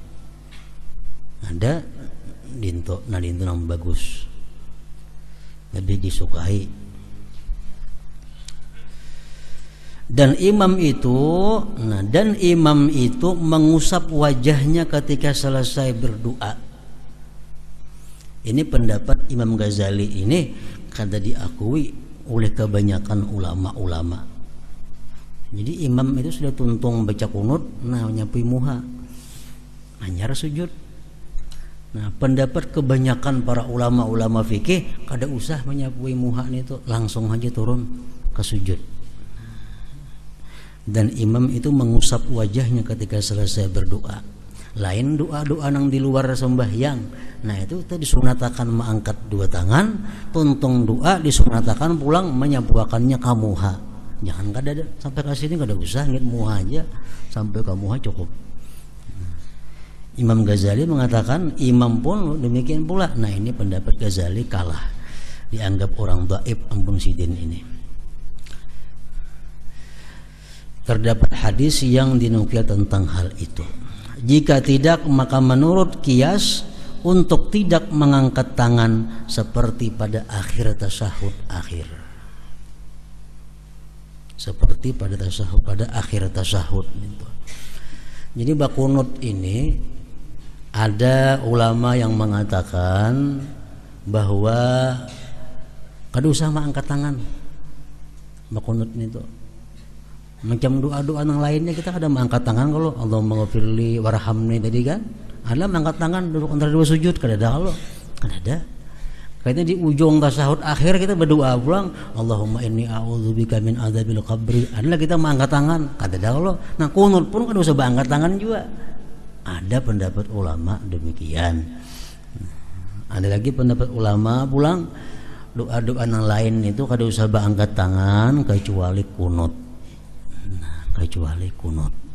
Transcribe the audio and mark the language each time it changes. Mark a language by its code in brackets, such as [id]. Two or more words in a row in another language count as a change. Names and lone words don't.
[id] Ada dinto, nah dinto yang bagus, lebih disukai. Dan imam itu mengusap wajahnya ketika selesai berdoa. Ini pendapat Imam Ghazali ini kada diakui oleh kebanyakan ulama-ulama. [bjn] Jadi imam itu sudah tuntung baca kunut, nah nyapui muha, anyar sujud. [id] Nah, pendapat kebanyakan para ulama-ulama fikih [bjn] kada usah menyapui muha [id] itu, langsung aja turun ke sujud. Dan imam itu mengusap wajahnya ketika selesai berdoa. Lain doa-doa yang di luar sembahyang. Nah, itu kita disunatakan mengangkat dua tangan, [bjn] tuntung doa disunatakan pulang menyapuakannya ke muha. Jangan kada sampai ke sini kada usah ngit muha aja, sampai ke muha cukup. [id] Imam Ghazali mengatakan imam pun demikian pula. [bjn] Nah, ini pendapat Ghazali kalah, dianggap orang dhaif ampun sidin ini. [id] Terdapat hadis yang dinukil tentang hal itu. Jika tidak, maka menurut qiyas untuk tidak mengangkat tangan seperti pada akhir tasyahud akhir. Seperti pada tasyahud, pada akhir tasyahud itu. [bjn] Jadi bakunut ini ada ulama yang mengatakan bahwa kada usah angkat tangan bakunut itu. [id] Macam doa-doa yang lainnya kita kada mengangkat tangan. Kalau [ar] Allahumma ghafirli warhamni [id] tadi kan ada mengangkat tangan duduk antara dua sujud, kada ada. Kalau kada ada, kayaknya di ujung tasyahud akhir kita berdoa pulang [ar] Allahumma inni a'udzubika min adzabil qabri, [id] adalah kita mengangkat tangan, kada ada. Kalau nah kunut pun [bjn] kada usah angkat tangan [id] juga. Ada pendapat ulama demikian. Ada lagi pendapat ulama pulang doa-doa yang lain itu [bjn] kada usah angkat tangan [id] kecuali kunut. Nah, kecuali kunut.